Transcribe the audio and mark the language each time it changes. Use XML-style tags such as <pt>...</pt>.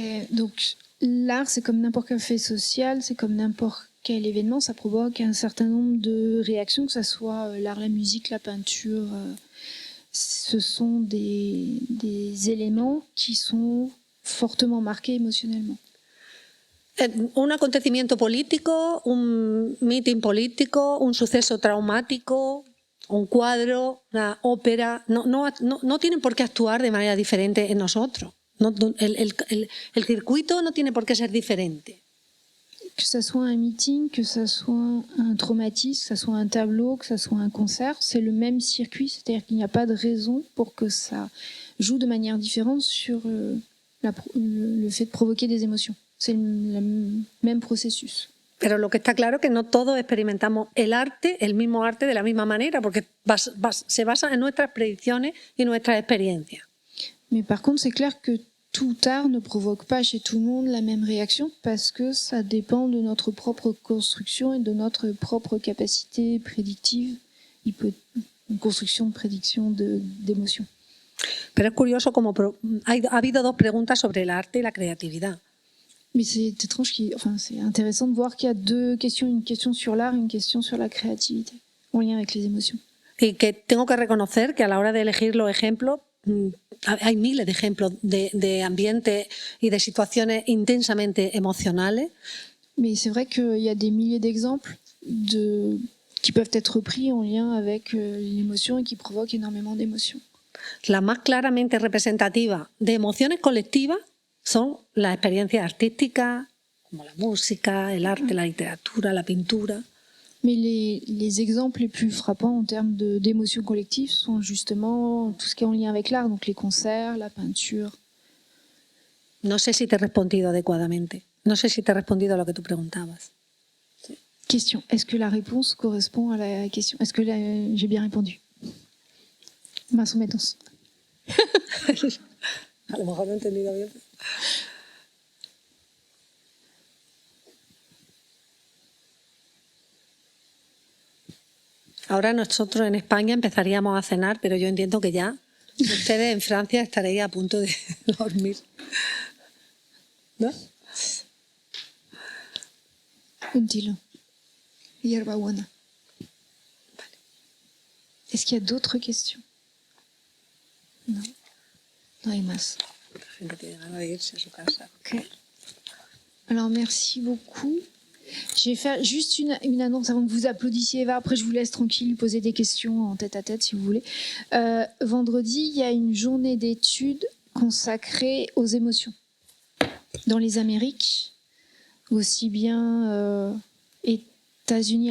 <fr>Donc, l'art, c'est comme n'importe quel fait social, c'est comme n'importe quel événement, ça provoque un certain nombre de réactions, que ce soit l'art, la musique, la peinture. Ce sont des éléments qui sont fortement marqués émotionnellement.</fr> <es>Un acontecimiento político, un meeting político, un suceso traumático, un cuadro, una ópera, no tienen por qué actuar de manera diferente en nosotros. El circuito no tiene por qué ser diferente.</es> <fr>Que ce soit un meeting, que ce soit un traumatisme, que ce soit un tableau, que ce soit un concert, c'est le même circuit, c'est-à-dire qu'il n'y a pas de raison pour que ça joue de manière différente sur le fait de provoquer des émotions. C'est le même processus.</fr> <es>Pero lo que está claro es que no todos experimentamos el mismo arte de la misma manera, porque se basa en nuestras predicciones y nuestras experiencias.</es> <fr>Mais par contre, c'est clair que tout art ne provoque pas chez tout le monde la même réaction parce que ça dépend de notre propre construction et de notre propre capacité prédictive, une construction de prédiction d'émotions.</fr> <es>Pero es curioso como ha habido dos preguntas sobre el arte y la creatividad.</es> <fr>Mais c'est étrange, c'est intéressant de voir qu'il y a deux questions, une question sur l'art et une question sur la créativité, en lien avec les émotions.</fr> <es>Y que tengo que reconocer que a la hora de elegir los ejemplos, hay miles de ejemplos de ambientes y de situaciones intensamente emocionales.</es> <fr>Mais c'est vrai qu'il y a des milliers d'exemples qui peuvent être pris en lien avec l'émotion et qui provoquent énormément d'émotions.</fr> <es>La más claramente representativa de emociones colectivas son las experiencias artísticas, como la música, el arte, la literatura, la pintura.</es> <fr>Mais les exemples les plus frappants en termes d'émotions collectives sont justement tout ce qui est en lien avec l'art, donc les concerts, la peinture.</fr> <es>No sé si te he respondido adecuadamente. No sé si te he respondido a lo que tú preguntabas.</es> <fr>Question. Est-ce que la réponse correspond à la question? Est-ce que j'ai bien répondu?</fr> <es>Más o menos. A lo mejor no he entendido bien. Ahora nosotros en España empezaríamos a cenar, pero yo entiendo que ya ustedes en Francia estaréis a punto de dormir. ¿No? Un tilo. Hierbabuena.</es> <fr>Est-ce qu'il y a d'autres questions?</fr> <es>Non. No hay más. La gente tiene ganas de irse a su casa.</es> <fr>Ok. Alors, merci beaucoup. Je vais faire juste une annonce avant que vous applaudissiez Eva. Après, je vous laisse tranquille poser des questions en tête à tête si vous voulez. Vendredi, il y a une journée d'études consacrée aux émotions dans les Amériques, aussi bien États-Unis.</fr>